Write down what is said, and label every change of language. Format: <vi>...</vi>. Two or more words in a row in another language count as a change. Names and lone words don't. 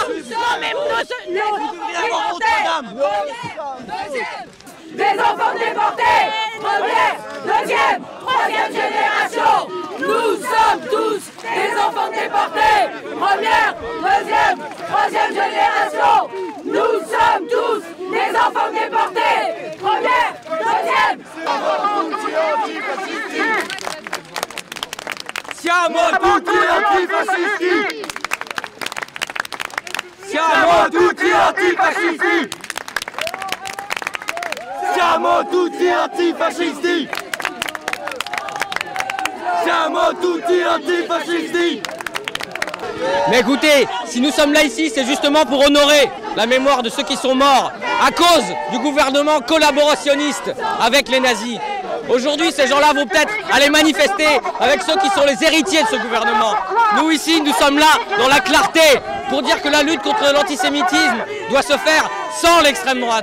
<fr>Non, mais des enfants déportés, première, deuxième, troisième génération. Nous sommes tous des enfants déportés, première, deuxième, troisième génération. Nous sommes tous des enfants déportés, première, deuxième.</fr> <it>Siamo tutti antifascisti! Siamo tutti antifascisti! Siamo tutti antifascisti! Siamo tutti antifascisti!</it> <fr>Mais écoutez, si nous sommes là ici, c'est justement pour honorer la mémoire de ceux qui sont morts à cause du gouvernement collaborationniste avec les nazis. Aujourd'hui, ces gens-là vont peut-être aller manifester avec ceux qui sont les héritiers de ce gouvernement. Nous ici, nous sommes là dans la clarté pour dire que la lutte contre l'antisémitisme doit se faire sans l'extrême droite.</fr>